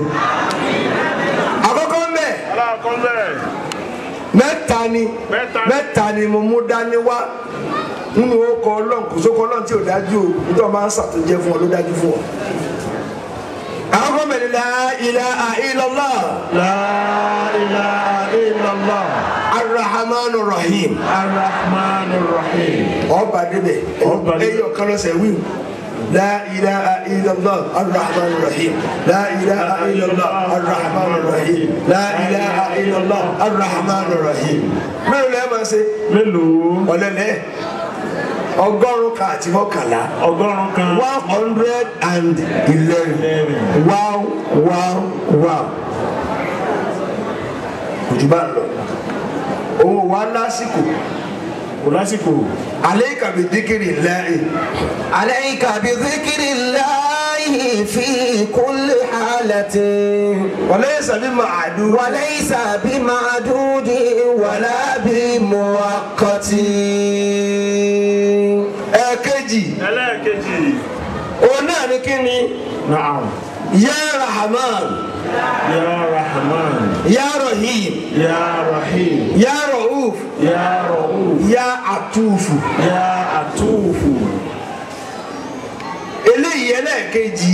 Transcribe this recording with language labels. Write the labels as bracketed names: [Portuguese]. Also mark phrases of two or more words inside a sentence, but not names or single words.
[Yoruba] àkọ́kọ́ mbẹ́ mẹ́ta ni mo mú dání wá nínú ọkọ̀ ọlọ́run kò sókò ọlọ́run tí ò dájú o nítorí máa ń ṣàtúnjẹ fún ọ ló dájú fún ọ. àkọ́kọ́ mbẹ́ ni [Arabic] لا إله إلا الله. لا إله إلا الله. الرحمن الرحيم. الرحمن الرحيم. [Yoruba] ọba débẹ̀ ẹyọ kan lọ́sẹ̀ wí. [Arabic] لا إله إلا الله الرحمن الرحيم. لا إله إلا الله الرحمن الرحيم. لا إله إلا الله الرحمن الرحيم. [Yoruba] mélòó lẹ́ẹ̀ máa ṣe. Mélòó. ọ̀lẹ́lẹ́ ọgọ́rùn-ún kan àti mọ́kànlá. Ọgọ́rùn-ún kan. 111. Wow. Ojú bá ń lọ. Òun wà lásìkò. Kò lásìkò. [Arabic] عليك بذكر الله. عليك بذكر الله في كل حالة. وليس بمعدود. وليس بمعدود ولا بموقت. [Yoruba] Ẹ̀kejì. Ẹlẹ́ẹ̀kejì. Òun náà ni kí ni? [Arabic] Na'am. يا رحمن. يا رحمن. يا رحيم. يا رحيم. يا رؤوف. يا رؤوف. يا عطوف. يا عطوف. [Yoruba] Eléyìí ẹlẹ́ẹ̀kejì.